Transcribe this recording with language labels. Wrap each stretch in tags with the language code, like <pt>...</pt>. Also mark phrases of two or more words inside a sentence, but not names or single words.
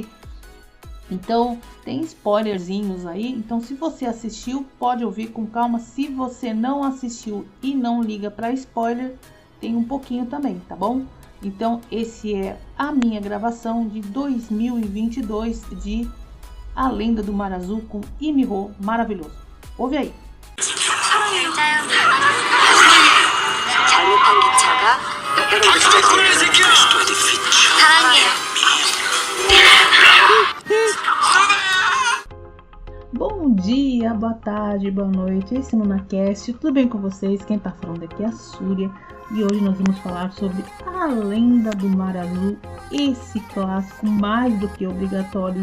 <pt>Então tem spoilerzinhos aí, então se você assistiu pode ouvir com calma. Se você não assistiu e não liga para spoiler, tem um pouquinho também, tá bom? Então esse é a minha gravação de 2022 de A Lenda do Mar Azul com Lee Min-ho, maravilhoso. Ouve aí.</pt> <ko>잘못한 기차가 사랑해요.</ko> <pt>Bom dia, boa tarde, boa noite, esse é o NunaCast, tudo bem com vocês? Quem tá falando aqui é a Surya e hoje nós vamos falar sobre A Lenda do Mar Azul, esse clássico mais do que obrigatório.</pt>